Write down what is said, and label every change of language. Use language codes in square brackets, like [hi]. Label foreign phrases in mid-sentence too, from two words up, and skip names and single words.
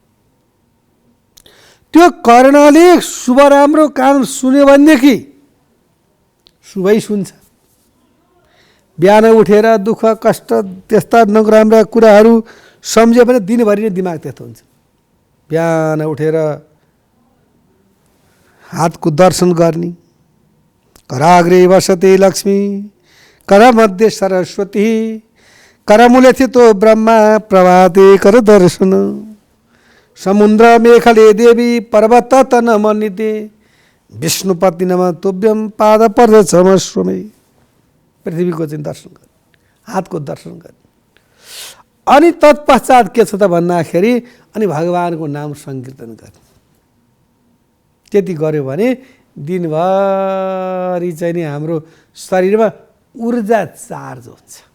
[ne] त्यो कर्णले शुभ राम्रो काम सुन्यो भनेदेखि शुभै सुन्छ। बिहान उठेर दुःख कष्ट त्यस्ता नराम्रा कुराहरू सम्झ्यो भने दिनभरि नै दिमाग त्यस्तो हुन्छ। बिहान उठेर हातको दर्शन गर्ने, [sa] कराग्रे वसते लक्ष्मी, करमध्ये सरस्वती, करमूले स्थितो ब्रह्मा, प्रभाते कर दर्शन, समुद्र मेखले देवी, पर्वत तन मन्दिते, विष्णुपति नम तुभ्यम, पाद पर्द चमस्वमे। [ne] पृथ्वीको चाहिँ दर्शन गर्ने, हातको दर्शन गर्ने। अनि तत्पश्चात के छ त भन्दाखेरि अनि भगवानको नाम संकीर्तन गर्ने। त्यति गर्यो भने दिनभरि चाहिँ नि हाम्रो शरीरमा ऊर्जा चार्ज हुन्छ।